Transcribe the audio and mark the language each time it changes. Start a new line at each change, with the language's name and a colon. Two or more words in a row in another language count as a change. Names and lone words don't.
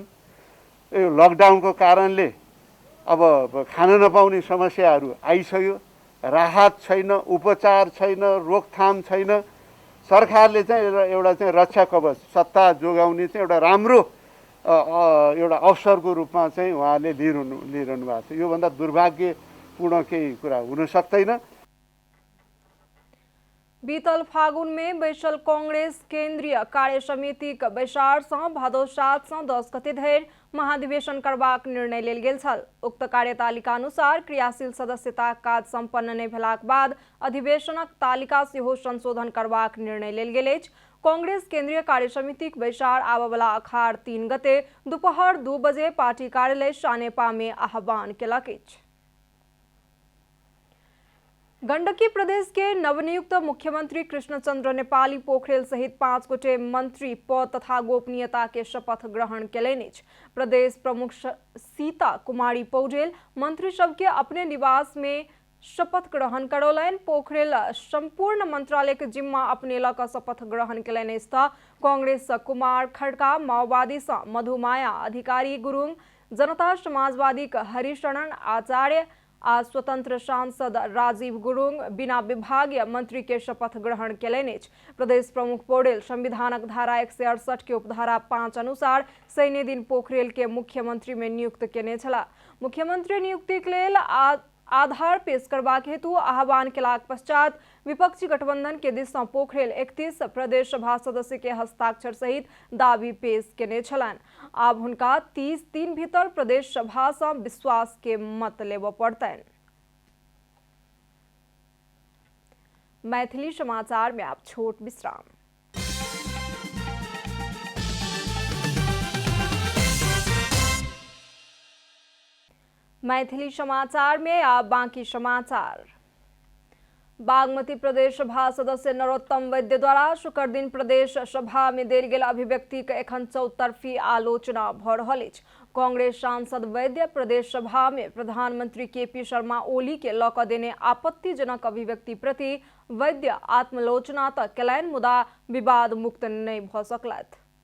Nepali: यो लकडाउनको कारणले अब खान नपाउने समस्याहरू आइसक्यो, राहत छैन, उपचार छैन, रोकथाम छैन। सरकारले चाहिँ एउटा चाहिँ रक्षा कवच सत्ता जोगाउने चाहिँ एउटा राम्रो एउटा अवसरको रूपमा चाहिँ उहाँले लिइरहनु भएको छ। योभन्दा दुर्भाग्यपूर्ण केही कुरा हुन सक्दैन।
Maithili: बीतल फागुन में बैसल कांग्रेस केंद्रीय कार्य समिति के बैसार सँ भादो 7 सँ 10 गते धरि महाधिवेशन करबाक निर्णय लेल गेल छल। उक्त कार्यतालिका अनुसार क्रियाशील सदस्यता काज संपन्न नहि भेलाक बाद अधिवेशनक तालिका सेहो संशोधन करबाक निर्णय लेल गेल अछि। कांग्रेस केंद्रीय कार्य समितिक बैसार आबय वाला अखाड़ 3 गते दोपहर 2 बजे पार्टी कार्यालय सानेपा में आह्वान केलक अछि। गंडकी प्रदेश के नवनियुक्त मुख्यमंत्री कृष्णचंद्र नेपाली पोखरेल सहित 5 गोटे मंत्री पद तथा गोपनीयता के शपथ ग्रहण केलनि अछि। प्रदेश प्रमुख सीता कुमारी पौडेल मंत्री सबके अपने निवास में शपथ ग्रहण करौलनि। पोखरेल संपूर्ण मंत्रालय के जिम्मा अपने लऽ कऽ शपथ ग्रहण केलनि। कांग्रेस कुमार खड़का, माओवादी से मधुमाया अधिकारी गुरुङ, जनता समाजवादीका हरिशरण आचार्य आ स्वतन्त्र सांसद राजीव गुरुङ बिना विभागीय मन्त्री के शपथ ग्रहण केलनि अछि। प्रदेश प्रमुख पौडेल संविधानक धारा 168 के उपधारा 5 अनुसार शनि दिन पोखरेल के मुख्यमंत्री में नियुक्त केने छलाह। मुख्यमंत्री नियुक्ति के लेल आधार पेश करबाक हेतु आह्वान केलाक पश्चात विपक्षी गठबंधन के दिस सँ पोखरेल 31 प्रदेश सभा सदस्य के हस्ताक्षर सहित दावी पेश केने छलनि। आब हुनका 30 दिन भीतर प्रदेश सभा सँ विश्वास के मत लेबऽ पड़तनि। मैथिली समाचार में आप छोट विश्राम। मैथिली समाचार में आप बाकी समाचार। बागमती प्रदेश सभा सदस्य नरोत्तम वैद्य द्वारा शुक्र दिन प्रदेश सभा में देल गेल अभिव्यक्ति के एखन चौतरफी आलोचना भ रहल अछि। कांग्रेस सांसद वैद्य प्रदेश सभा में प्रधानमंत्री केपी शर्मा ओली के लऽ कऽ देने आपत्तिजनक अभिव्यक्ति प्रति वैद्य आत्मलोचना तऽ केलनि, मुदा विवाद मुक्त नहि भऽ सकलथि।